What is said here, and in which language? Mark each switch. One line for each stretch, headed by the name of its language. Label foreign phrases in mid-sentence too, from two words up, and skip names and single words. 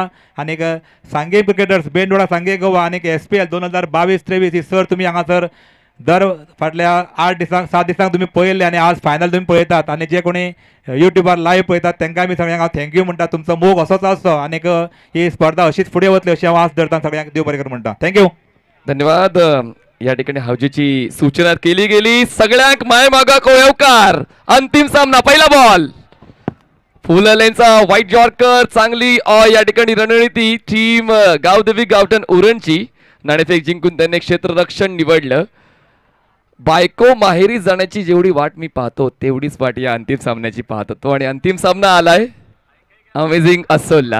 Konkani: आनीक सांगे क्रिकेटर्स बेंडोडा सांगे गोवा आनीक SPL 2022-23 ही सर तुमी हांगासर दर फाटल्या 7 दिसांक तुमी पळयल्ले आनी आज फायनल तुमी पळयतात. आनी जे कोणी युट्यूबार लायव्ह पळयतात तांकां आमी सगळ्यांक हांव थँक्यू म्हणटा. तुमचो मोग असोच आसचो आनीक ही स्पर्धा अशीच फुडें वतली अशी हांव आस धरता. सगळ्यांक देव बरें करूं म्हणटा. थँक्यू. धन्यवाद.
Marathi: या ठिकाणी हावजीची सूचना केली गेली.
Konkani: सगळ्यांक माय मागाक येवकार.
Marathi: अंतिम सामना पहिला बॉल फुललेंचा
English: white yorker.
Marathi: चांगली या ठिकाणी रणनीती टीम गावदेवी गावठण उरणची. नाणेफेक जिंकून त्यांनी क्षेत्ररक्षण निवडलं. बायको माहेरी जाण्याची जेवढी वाट मी पाहतो तेवढीच वाट या अंतिम सामन्याची पाहत होतो आणि अंतिम सामना आलाय अमेझिंग असोलला.